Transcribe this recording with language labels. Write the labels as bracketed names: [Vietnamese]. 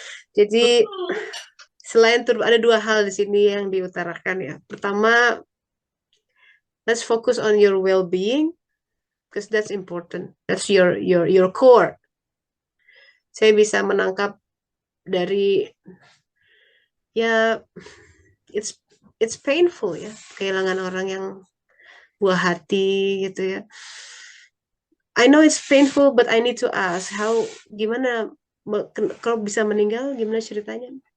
[Indonesian] Jadi selain ada 2 hal di sini yang diutarakan ya. [English] Pertama, let's focus on your well-being because that's important. That's your core. [Indonesian] Saya bisa menangkap dari ya [English] it's painful [Indonesian] ya, kehilangan orang yang buah hati gitu ya. [English] I know it's painful, but I need to ask, [Indonesian] gimana kalau bisa meninggal, gimana ceritanya?